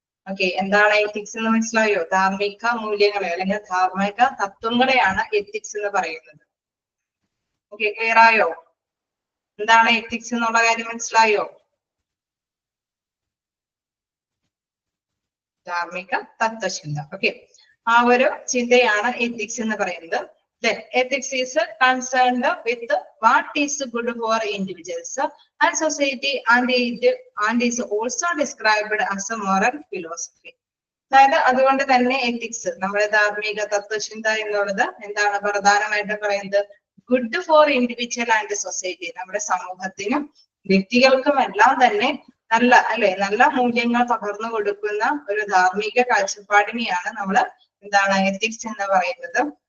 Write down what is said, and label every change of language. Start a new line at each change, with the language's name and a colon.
Malayalam: Okay, എന്താണ് ethics എന്ന് മനസ്സിലായോ? ധാർമ്മിക മൂല്യങ്ങളെ അല്ലെങ്കിൽ ധാർമ്മിക തത്വങ്ങളെയാണ് എത്തിക്സ് എന്ന് പറയുന്നത്. ഓക്കെ, ക്ലിയർ ആയോ? എന്താണ് എത്തിക്സ് എന്നുള്ള കാര്യം മനസ്സിലായോ? ധാർമ്മിക തത്വചിന്ത. ഓക്കെ, ആ ഒരു ചിന്തയാണ് എത്തിക്സ് എന്ന് പറയുന്നത്.
English: Then ethics is concerned with what is good for individuals and society and is also described as a moral philosophy.
Malayalam: അതായത് അതുകൊണ്ട് തന്നെ എത്തിക്സ് നമ്മുടെ ധാർമ്മിക തത്വചിന്ത എന്നുള്ളത് എന്താണ് പ്രധാനമായിട്ട് പറയുന്നത്,
English: good for individual and society,
Malayalam: നമ്മുടെ സമൂഹത്തിനും വ്യക്തികൾക്കും എല്ലാം തന്നെ നല്ല അല്ലെ, നല്ല മൂല്യങ്ങൾ പകർന്നു കൊടുക്കുന്ന ഒരു ധാർമ്മിക കാഴ്ചപ്പാടിനെയാണ് നമ്മൾ എന്താണ് എത്തിക്സ് എന്ന് പറയുന്നത്.